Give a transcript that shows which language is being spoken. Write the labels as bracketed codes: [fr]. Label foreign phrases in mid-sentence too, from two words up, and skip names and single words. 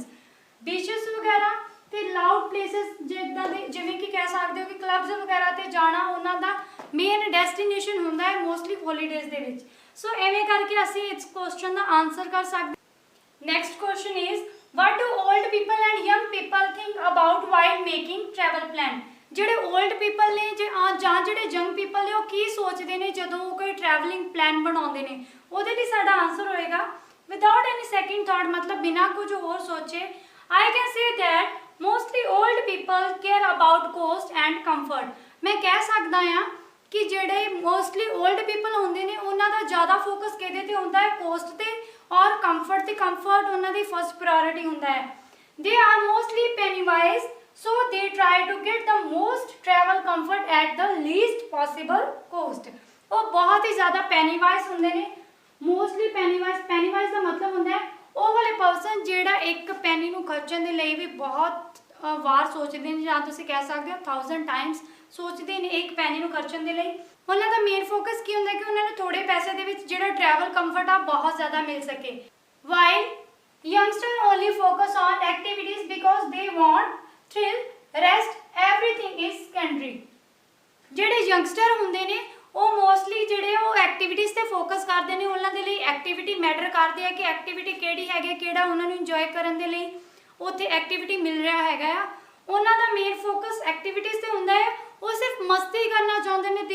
[pa] Beaches ਵਗੈਰਾ ਤੇ [en] loud places [pa] ਜਿੱਦਾਂ ਦੇ ਜਿਵੇਂ ਕਿ ਕਹਿ ਸਕਦੇ ਹੋ ਕਿ ਕਲੱਬਸ ਵਗੈਰਾ ਤੇ ਜਾਣਾ ਉਹਨਾਂ ਦਾ [en] main destination [pa] ਹੁੰਦਾ ਹੈ [en] mostly holidays [pa] ਦੇ ਵਿੱਚ। ਸੋ ਐਵੇਂ ਕਰਕੇ ਅਸੀਂ ਇਸ ਕੁਐਸਚਨ ਦਾ ਆਨਸਰ ਕਰ ਸਕਦੇ। [en] Next question is what do old people and young people think about while making travel plan? [pa] ਜਿਹੜੇ [en] old people [pa] ने ਜਾਂ ਜਿਹੜੇ [en] young people [pa] ਨੇ ਉਹ ਕੀ ਸੋਚਦੇ ਨੇ ਜਦੋਂ ਉਹ ਕੋਈ [en] travelling plan [pa] ਬਣਾਉਂਦੇ ਨੇ। ਉਹਦੇ ਲਈ ਸਾਡਾ ਆਨਸਰ ਹੋਏਗਾ [en] without any second thought, [pa] ਮਤਲਬ ਬਿਨਾਂ ਕੁਝ ਹੋਰ ਸੋਚੇ [en] I can say that mostly old people care about cost and comfort. [pa] ਮੈਂ ਕਹਿ ਸਕਦਾ ਹਾਂ ਕਿ ਜਿਹੜੇ [en] mostly old people [pa] ਹੁੰਦੇ ਨੇ ਉਹਨਾਂ ਦਾ ਜ਼ਿਆਦਾ ਫੋਕਸ ਕਿਹਦੇ ਤੇ ਹੁੰਦਾ ਹੈ, ਕੋਸਟ ਤੇ ਔਰ ਕੰਫਰਟ ਤੇ। ਕੰਫਰਟ ਉਹਨਾਂ ਦੀ [en] first priority [pa] ਹੁੰਦਾ ਹੈ। [en] They are mostly penny wise, so they try to get the most travel comfort at the least possible cost. [pa] ਉਹ ਬਹੁਤ ਹੀ ਜ਼ਿਆਦਾ [en] penny wise [pa] ਹੁੰਦੇ ਨੇ। [en] mostly penny wise [pa] ਦਾ ਮਤਲਬ ਹੁੰਦਾ ਹੈ ਉਹ ਵਾਲੇ ਪਰਸਨ ਜਿਹੜਾ ਇੱਕ ਪੈਨੀ ਨੂੰ ਖਰਚਣ ਦੇ ਲਈ ਵੀ ਬਹੁਤ ਵਾਰ ਸੋਚਦੇ ਨੇ, ਜਾਂ ਤੁਸੀਂ ਕਹਿ ਸਕਦੇ ਹੋ 1000 ਟਾਈਮਸ ਸੋਚਦੇ ਨੇ ਇੱਕ ਪੈਨੀ ਨੂੰ ਖਰਚਣ ਦੇ ਲਈ। ਉਹਨਾਂ ਦਾ [en] main focus [pa] ਕੀ ਹੁੰਦਾ ਕਿ ਉਹਨਾਂ ਨੂੰ ਥੋੜੇ ਪੈਸੇ ਦੇ ਵਿੱਚ ਜਿਹੜਾ [en] travel comfort [pa] ਆ ਬਹੁਤ ਜ਼ਿਆਦਾ ਮਿਲ ਸਕੇ। [en] while youngster only focus on activities because they want thrill, rest, everything is secondary. [pa] ਜਿਹੜੇ ਯੰਗਸਟਰ ਹੁੰਦੇ ਨੇ ਉਹ ਮੋਸਟਲੀ ਜਿਹੜੇ ਉਹ ਐਕਟੀਵਿਟੀਜ਼ ਤੇ ਫੋਕਸ ਕਰਦੇ ਨੇ। ਉਹਨਾਂ ਦੇ ਲਈ [en] activity matter [pa] ਕਰਦੀ ਹੈ ਕਿ ਐਕਟੀਵਿਟੀ ਕਿਹੜੀ ਹੈਗੀ, ਕਿਹੜਾ ਉਹਨਾਂ ਨੂੰ ਇੰਜੋਏ ਕਰਨ ਦੇ ਲਈ ਉੱਥੇ ਐਕਟੀਵਿਟੀ ਮਿਲ ਰਿਹਾ ਹੈਗਾ ਆ। ਉਹਨਾਂ ਦਾ [en] main focus activities [pa] ਤੇ ਹੁੰਦਾ ਹੈ, ਉਹ ਸਿਰਫ ਮਸਤੀ ਕਰਨਾ ਚਾਹੁੰਦੇ ਨੇ।